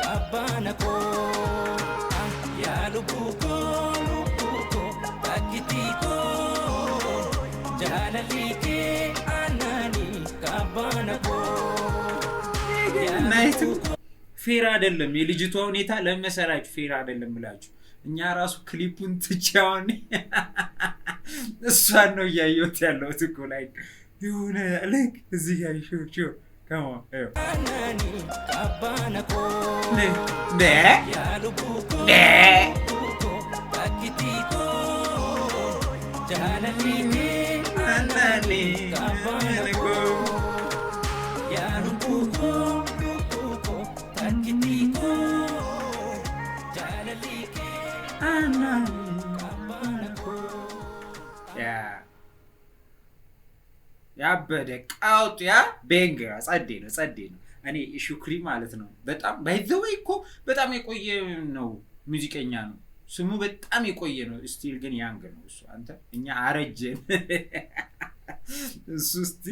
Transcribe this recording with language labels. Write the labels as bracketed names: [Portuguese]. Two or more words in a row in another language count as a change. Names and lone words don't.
[Amharic] kabbana ko ya lubuko takitiko jalalike anani kabbana ko ናይቱ ፌር አይደለም የልጅቷ ሁኔታ ለመሰራችሁ ፌር አይደለም ብላችሁ እኛ ራሱ ክሊፑን ትቻውን እሷን ነው ያየሁት ያለው እኮ ላይ የሆነ ልክ እዚህ ጋር ሾ [English] come on anani kabbana ko ne ya lubuko takitiko jalalike anani kabbana ko ya lubuko takitiko jalalike [Amharic] anani ያበደ ቃውጥ ያ ቤንገር ጸዴ ነው እኔ ሹክሪ ማለት ነው በጣም ባይዘወይ እኮ በጣም የቆየ ነው ሙዚቀኛ ነው ስሙ በጣም የቆየ ነው ስቲል ግን ያንግ ነው እሱ አንተ እኛ አረጀን እሱ ስቲል